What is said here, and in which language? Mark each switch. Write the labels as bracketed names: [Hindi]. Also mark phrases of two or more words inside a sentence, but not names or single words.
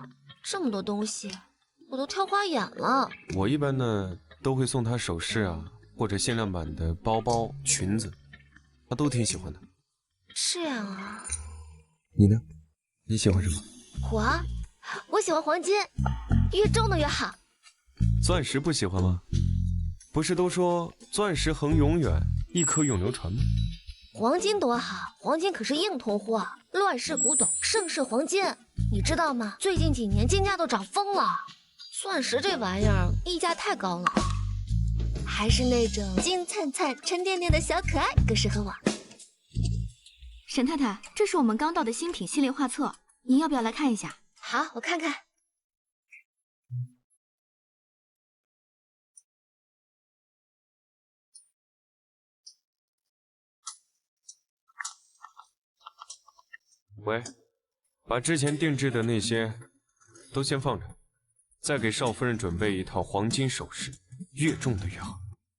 [Chinese] 這麼多東西，我都挑花眼了。我一般呢都會送他首飾啊，或者限量版的包包、裙子，他都挺喜歡的。這樣啊？你呢？你喜歡什麼？我喜歡黃金，越重的越好。鑽石不喜歡嗎？不是都說鑽石恆永遠，一顆永流傳嗎？黃金多好，黃金可是硬通貨，亂世古董，盛世黃金，你知道嗎？最近幾年金價都漲瘋了，鑽石這玩意兒溢價太高了，還是那種金燦燦、沉甸甸的小可愛更適合我。沈太太，這是我們剛到的新品系列畫冊，您要不要來看一下？好，我看看。喂，把之前定制的那些都先放着，再給少夫人準備一套黃金首飾，越重的越好。